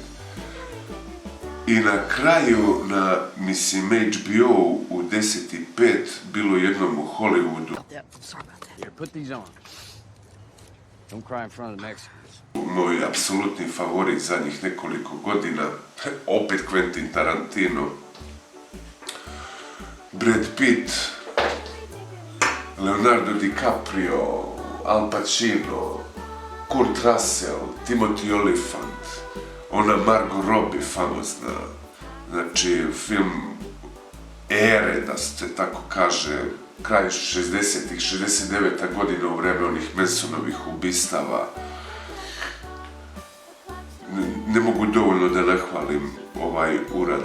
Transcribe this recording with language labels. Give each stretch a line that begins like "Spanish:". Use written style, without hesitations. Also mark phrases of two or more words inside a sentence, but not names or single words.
Serbian: I na kraju, na, mislim, HBO u 10:05 bilo jednom u Hollywoodu. Moj apsolutni favorit zadnjih nekoliko godina, opet Quentin Tarantino, Brad Pitt, Leonardo DiCaprio, Al Pacino, Kurt Russell, Timothy Olyphant, ona Margot Robbie famozna, znači film ere, da se tako kaže, kraj 60-ih, 69. godina u vreme onih Mansonovih ubistava. ne mogu dovoljno da nahvalim ovaj uradak.